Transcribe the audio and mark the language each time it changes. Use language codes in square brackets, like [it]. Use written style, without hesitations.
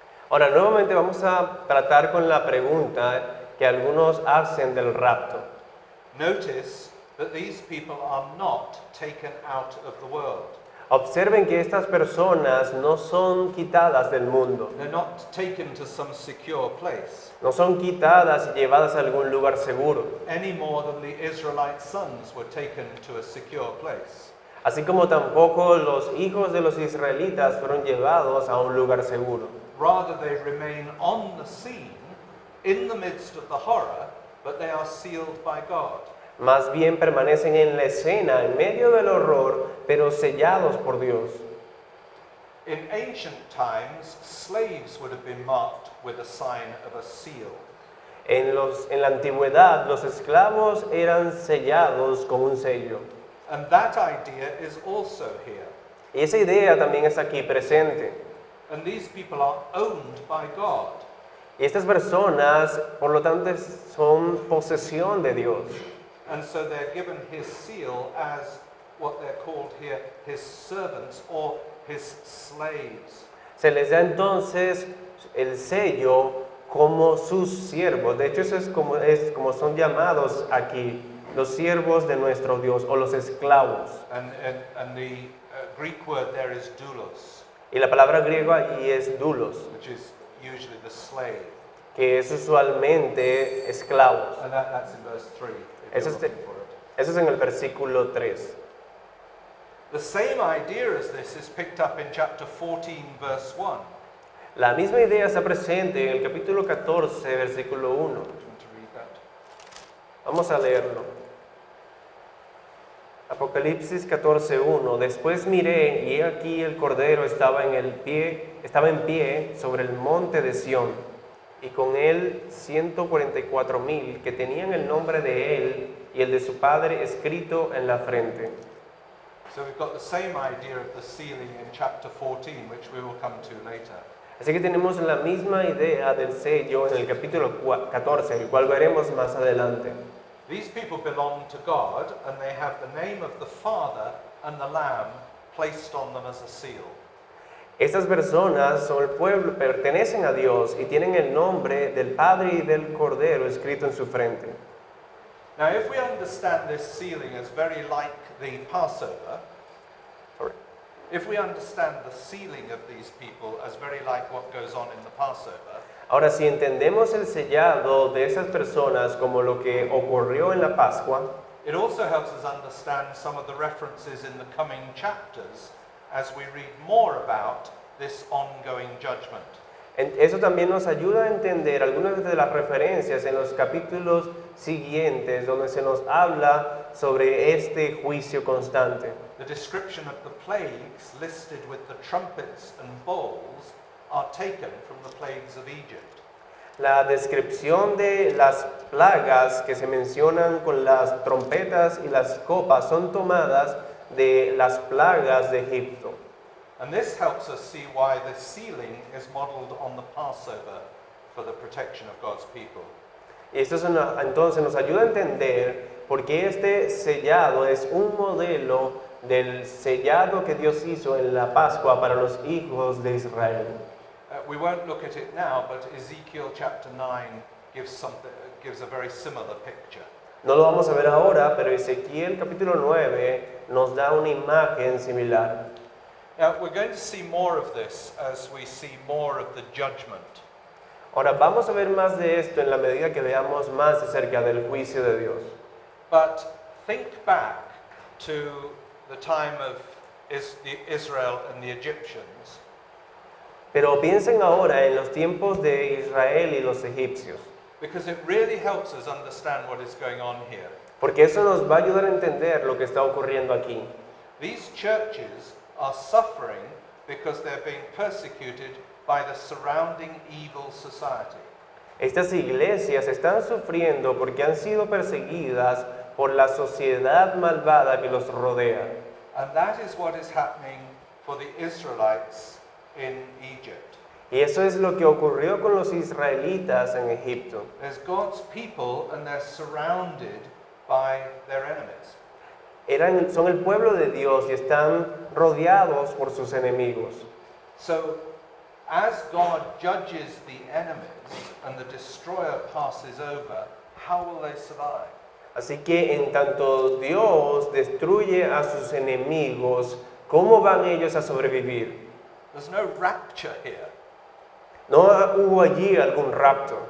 [es] Ahora, nuevamente vamos a tratar con la pregunta que algunos hacen del rapto. [en] Notice that these people are not taken out of the world. [es] Observen que estas personas no son quitadas del mundo, [en] They're not taken to some secure place, [es] no son quitadas y llevadas a algún lugar seguro, [en] any more than the Israelite sons were taken to a secure place. [es] así como tampoco los hijos de los israelitas fueron llevados a un lugar seguro. [en] Rather, they remain on the scene, in the midst of the horror, but they are sealed by God. [es] Más bien permanecen en la escena, en medio del horror, pero sellados por Dios. [en] In ancient times, slaves would have been marked with a sign of a seal. [es] En la antigüedad, los esclavos eran sellados con un sello. [en] And that idea is also here. [es] Y esa idea también está aquí presente. [en] And these people are owned by God. [es] Y estas personas, por lo tanto, son posesión de Dios. [en] And so they're given his seal as what they're called here, his servants or his slaves. [es] Se les da entonces el sello como sus siervos. De hecho, eso es como son llamados aquí, los siervos de nuestro Dios o los esclavos. [en] And the Greek word there is doulos, [es] Y la palabra griega allí es doulos, [en] which is usually the slave. [es] que es usualmente esclavos. [en] And that's in verse 3. If [es] Eso [en] you're [es] es, [en] looking for it. [es] eso es en el versículo 3. [en] The same idea as this is picked up in chapter 14, verse 1. [es] La misma idea está presente en el capítulo 14, versículo 1. [en] Do you want to read that? [es] Vamos a leerlo. Apocalipsis 14:1. Después miré y he aquí el Cordero estaba en pie sobre el monte de Sión, y con él 144,000 que tenían el nombre de él y el de su padre escrito en la frente. [en] So we've got the same idea of the sealing in chapter 14, which we will come to later. [es] Así que tenemos la misma idea del sello en el capítulo 14, el cual veremos más adelante. [en] These people belong to God, and they have the name of the Father and the Lamb placed on them as a seal. [es] Estas personas son el pueblo, pertenecen a Dios y tienen el nombre del Padre y del Cordero escrito en su frente. [en] Now, if we understand this sealing as very like the Passover, if we understand the sealing of these people as very like what goes on in the Passover, [es] Ahora, si entendemos el sellado de esas personas como lo que ocurrió en la Pascua, [en] it also helps us understand some of the references in the coming chapters as we read more about this ongoing judgment. [es] eso también nos ayuda a entender algunas de las referencias en los capítulos siguientes donde se nos habla sobre este juicio constante. [en] The description of the plagues listed with the trumpets and bowls are taken from the plagues of Egypt. [es] La descripción de las plagas que se mencionan con las trompetas y las copas son tomadas de las plagas de Egipto. [en] And this helps us see why the sealing is modeled on the Passover for the protection of God's people. [es] Y esto entonces nos ayuda a entender por qué este sellado es un modelo del sellado que Dios hizo en la Pascua para los hijos de Israel. [en] We won't look at it now, but Ezekiel chapter 9 gives a very similar picture. [es] No lo vamos a ver ahora, pero Ezequiel capítulo 9 nos da una imagen similar. [en] Now, we're going to see more of this as we see more of the judgment. [es] Ahora vamos a ver más de esto en la medida que veamos más acerca del juicio de Dios. [en] But think back to the time of Israel and the Egyptians. [es] Pero piensen ahora en los tiempos de Israel y los egipcios, [en] Because it really helps us understand what is going on here. [es] porque eso nos va a ayudar a entender lo que está ocurriendo aquí. [en] These churches are suffering because they're being persecuted by the surrounding evil society. [es] Estas iglesias están sufriendo porque han sido perseguidas por la sociedad malvada que los rodea. [en] And that is what is happening for the Israelites in Egypt. [es] Y eso es lo que ocurrió con los israelitas en Egipto. [en] There's God's people and they're surrounded by their enemies. [es] Son el pueblo de Dios y están rodeados por sus enemigos. [en] So, as God judges the enemies and the destroyer passes over, how will they survive? [es] Así que en tanto Dios destruye a sus enemigos, ¿cómo van ellos a sobrevivir? [en] There's no rapture here. [es] No hubo allí algún rapto.